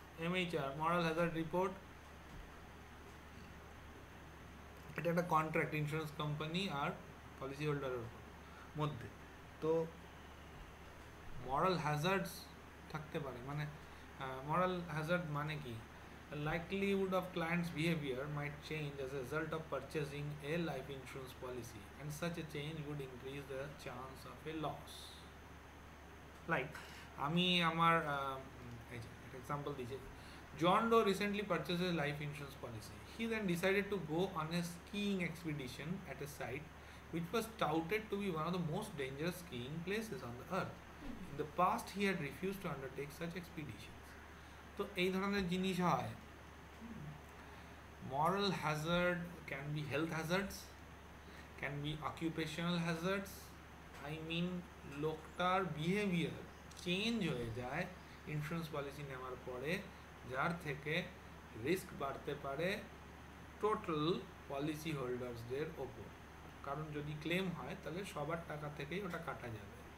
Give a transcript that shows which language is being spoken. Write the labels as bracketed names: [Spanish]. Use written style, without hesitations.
[Bangla] MHR, মরাল Hazard report, এটা একটা contract insurance company আর policy হোল্ডারের মধ্যে। তো মরাল হ্যাজার্ডস থাকতে পারে, মরাল হ্যাজার্ড মানে কি? [English] Likelihood of client's behavior might change as a result of purchasing a life insurance policy, and such a change would increase the chance of a loss. Like [Bangla] আমি আমার example দিচ্ছি, [English] John Doe recently purchased a life insurance policy. He then decided to go on a skiing expedition at a site which was touted to be one of the most dangerous skiing places on the earth. In the past, he had refused to undertake such expeditions. [Bangla] তো এই ধরনের জিনিস হয়। [English] Moral hazard can be health hazards, can be occupational hazards. I mean, [Bangla] লোকটার behaviour change হয়ে যায় insurance policy নেওয়ার পরে, যার থেকে রিস্ক বাড়তে পারে টোটাল পলিসি হোল্ডার্সদের ওপর। কারণ যদি ক্লেম হয় তাহলে সবার টাকা থেকেই ওটা কাটা যাবে।